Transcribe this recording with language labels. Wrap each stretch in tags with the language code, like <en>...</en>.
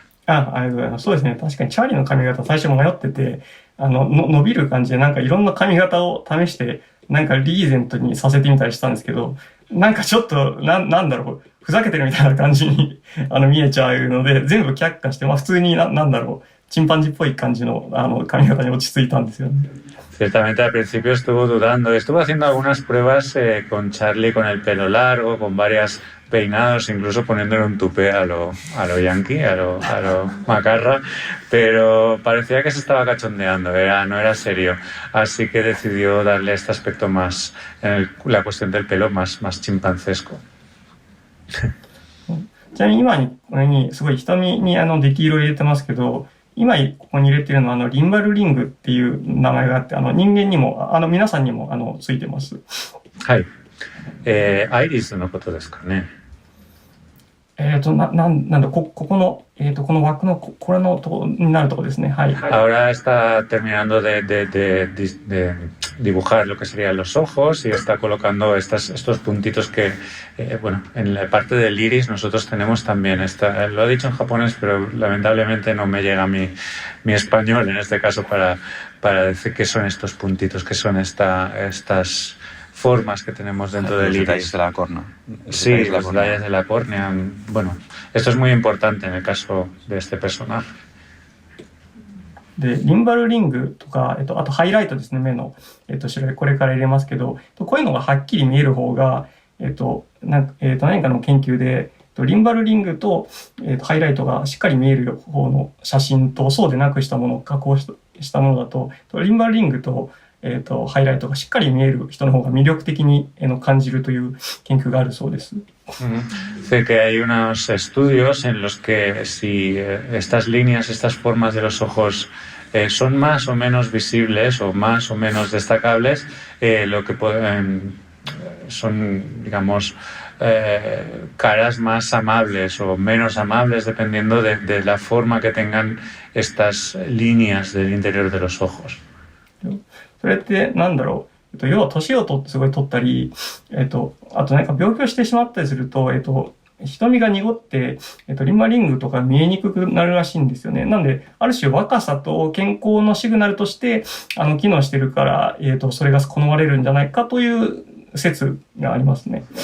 <ja>ありがとうございます。そうですね。確かにチャーリーの髪型最初迷ってて伸びる感じでなんかいろんな髪型を試してなんかリーゼントにさせてみたりしたんですけど、なんかちょっとなんだろうふざけてるみたいな感じに見えちゃうので全部却下して普通になんだろうチンパンジーっぽい感じの髪型に落ち着いたんですよね。</ja> <es>Ciertamente al principio estuvo dudando, estuvo haciendo algunas pruebas con Charlie con el pelo largo, con varias peinados, incluso poniéndole un tupé a lo yankee, a lo macarra, pero parecía que se estaba cachondeando, no era serio. Así que decidió darle este aspecto más, la cuestión del pelo más chimpancesco.</es> <ja>ちなみに今にこれにすごい瞳にデキ色入れてますけど、今ここに入れてるのはリンバルリングっていう名前があって、人間にも皆さんにもついてます。はい。アイリスのことですかね。なんだ、ここの、この枠の、これのとこになるとこですね。はい。</ja> <es>Ahora está terminando de dibujar lo que serían los ojos y está colocando estos puntitos que, bueno, en la parte del iris nosotros tenemos también lo ha dicho en japonés, pero lamentablemente no me llega mi español en este caso para decir qué son estos puntitos, qué son estas formas que tenemos dentro del iris. Detalles de la córnea. Sí, los detalles de la córnea. Bueno, esto es muy importante en el caso de este personaje.</es> <ja>で、リンバルリングとか、あとハイライトですね、目の、白い、これから入れますけど、こういうのがはっきり見える方が、何かの研究で、リンバルリングと、ハイライトがしっかり見える方の写真と、そうでなくしたものを加工したものだと、リンバルリングと、ハイライトがしっかり見える人の方が魅力的に感じるという研究があるそうです。</ja> <es>Sé que hay unos estudios en los que si estas líneas, estas formas de los ojos son más o menos visibles o más o menos destacables, lo que son, digamos, caras más amables o menos amables dependiendo de la forma que tengan estas líneas del interior de los ojos.</es> <ja>それってなんだろう、要は年をすごい取ったり、あと何か病気をしてしまったりすると、瞳が濁って、リンバリングとか見えにくくなるらしいんですよね。なんで、ある種若さと健康のシグナルとして、機能してるから、それが好まれるんじゃないかという説がありますね。</ja>